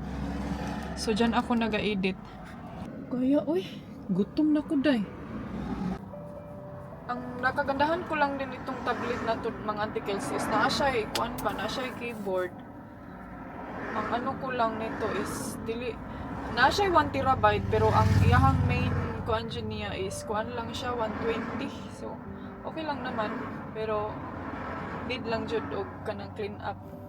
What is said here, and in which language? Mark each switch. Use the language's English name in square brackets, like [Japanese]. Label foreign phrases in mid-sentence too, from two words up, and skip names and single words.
[Filipino] So, dyan ako naga-edit. Kaya, uy, [Cebuano] gutom na ko day. [Filipino] Ang nakagandahan ko lang din itong tablet na to, mga articles is [Cebuano] naa siya [Filipino] keyboard. [Cebuano] Ang ano ko lang nito is na siya 1 terabyte pero ang iyahang main kuan niya is kuan lang siya 120. So okay lang naman pero need lang jud og kanang [English] clean up.